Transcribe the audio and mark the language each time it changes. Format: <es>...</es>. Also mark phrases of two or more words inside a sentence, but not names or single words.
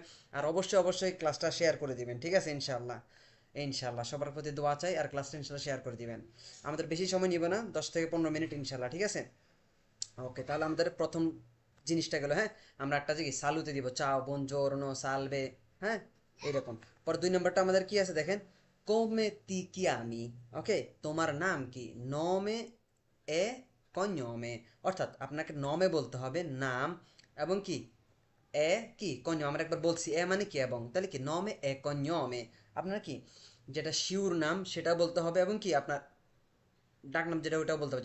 <bn>আর অবশ্যই অবশ্যই ক্লাসটা শেয়ার করে দিবেন। ঠিক আছে, ইনশাল্লাহ, ইনশাল্লাহ সবার প্রতি দোয়া চাই, আর ক্লাসটা ইনশাল্লাহ শেয়ার করে দিবেন। আমাদের বেশি সময় নিবে না, 10 থেকে 15 মিনিট ইনশাল্লাহ। ঠিক আছে, ওকে, তাহলে আমাদের প্রথম জিনিসটা গেল, হ্যাঁ। আমরা একটা যে সালুতে দিব,</bn> <it>ciao buongiorno salve,</it> <bn>হ্যাঁ। এরকম। পর 2 নম্বরটা আমাদের কি আছে দেখেন,</bn> <it>come ti chiami,</it> <bn>ওকে, তোমার নাম কি,</bn> <it>nome e cognome,</it> <bn>অর্থাৎ আপনাকে নমে বলতে হবে নাম, এবং কি এ কি cognome, আমরা একবার বলছি এ মানে কি এবং, তাহলে কি</bn> <it>nome e cognome,</it> <bn>আপনার কি যেটা শিওর নাম সেটা বলতে হবে, এবং কি আপনার ডাকনাম যেটা ওটাও বলতে হবে।</bn>